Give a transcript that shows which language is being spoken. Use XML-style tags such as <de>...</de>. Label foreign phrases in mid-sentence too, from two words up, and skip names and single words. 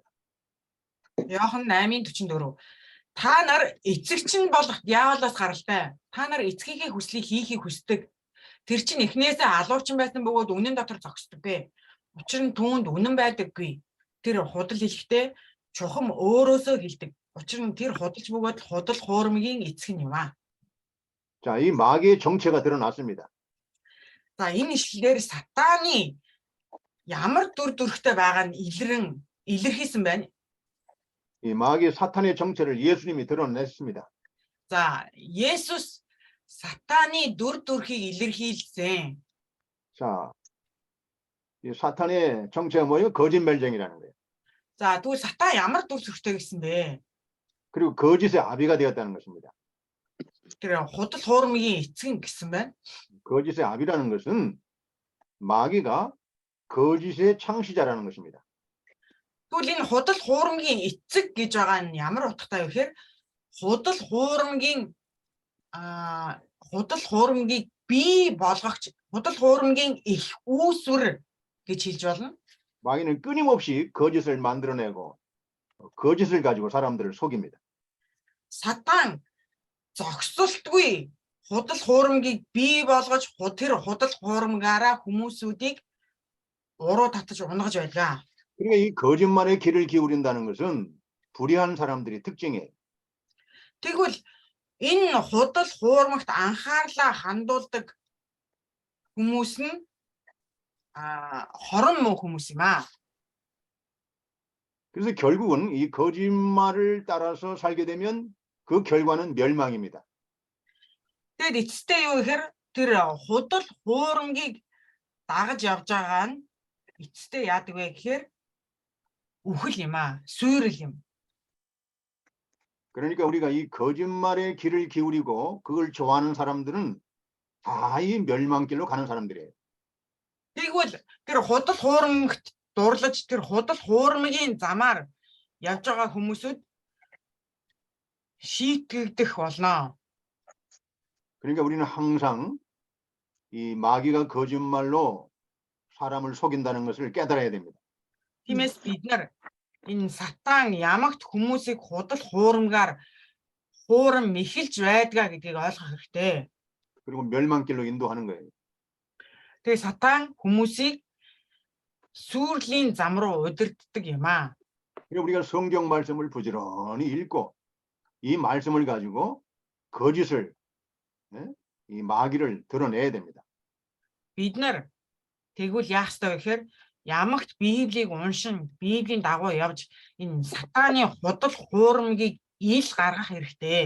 <mn>Иохан 8:44. Та нар эцэгчин болох диаволоос гаралтай. Та нар эцгийнхээ хүслийг хийхийг хүсдэг. Тэр чинь эхнээсээ алуучин байсан бөгөөд үнэн дотор зогсдоггүй. Учир нь түүнд үнэн байдаггүй. Тэр худал хэлэхдээ чухам өөрөөсөө хэлдэг. Учир нь тэр худалж бөгөөд худал хуурмгийн эцэг нь юм аа.</mn> <ko>자, 이 마귀의 정체가 드러났습니다.</ko> <mn>За энэ ишлэлээр сатааны ямар дүр төрхтэй байгаа нь илэрхийлсэн байна.</mn> <ko>이 마귀 사탄의 정체를 예수님이 드러냈습니다.</ko> <mn>За Есүс сатааны дүр төрхийг илэрхийлсэн.</mn> <ko>자, 이 사탄의 정체가 뭐예요? 거짓말쟁이라는 거예요.</ko> <mn>За тэгвэл сатан ямар дүр төрхтэй гэсэн бэ?</mn> <ko>그리고 거짓의 아비가 되었다는 것입니다.</ko> <mn>Тэр худал хуурмгийн эцэг гэсэн байна.</mn> <ko>거짓의 아비라는 것은 마귀가 거짓의 창시자라는 것입니다.</ko> <mn>Тэгвэл энэ худал хуурмгийн эцэг гэж байгаа нь ямар утгатай вэ гэхээр худал хуурмгийг бий болгогч, худал хуурмгийн их үүсвэр гэж хэлж болно.</mn> <ko>마귀는 끊임없이 거짓을 만들어내고 거짓을 가지고 사람들을 속입니다.</ko> <mn>Сатан зогсолтгүй худал хуурмгийг бий болгож тэр худал хуурмгаараа хүмүүсүүдийг уруу татаж унгаж байдаг.</mn> <ko>그러니까 이 거짓말에 귀를 기울인다는 것은 불의한 사람들의 특징이에요.</ko> <mn>Тэгвэл энэ худал хуурмагт анхаарлаа хандуулдаг хүмүүс нь хорон муу хүмүүс юм аа.</mn> <ko>그래서 결국은 이 거짓말을 따라서 살게 되면 그 결과는 멸망입니다.</ko> <mn>Тэгэд эцэстээ юу гэхээр тэр худал хуурмгийг дагаж явж байгаа нь эцэстээ яадаг вэ гэхээр үхэл юм аа, сүйрэл юм.</mn> <ko>그러니까 우리가 이 거짓말에 귀를 기울이고 그걸 좋아하는 사람들은 다 이 멸망길로 가는 사람들이에요.</ko> <mn>Тэгвэл тэр худал хуурмагт дурлаж тэр худал хуурмгийн замаар явж байгаа хүмүүсүүд шийтгэгдэх болно.</mn> <ko>그러니까 우리는 항상 이 마귀가 거짓말로 사람을 속인다는 것을 깨달아야 됩니다.</ko> <mn>Тиймээс бид нар энэ сатан ямагт хүмүүсийг худал хуурмгаар хуурам мэхэлж байдгаа гэдгийг ойлгох хэрэгтэй.</mn> <ko>그리고 멸망길로 인도하는 거예요.</ko> <mn>Тэгээ сатан хүмүүсийг сүрлийн зам руу удирддаг юм аа.</mn> <ko>그리고 우리가 성경 말씀을 부지런히 읽고 이 말씀을 가지고 거짓을 이 마귀를 드러내야 됩니다.</ko> <mn>Бид нар тэгвэл яах ёстой вэ гэхээр ямагт Библийг уншин, Библийн дагуу явж энэ сатааны худал хуурмгийг ил гаргах хэрэгтэй.</mn>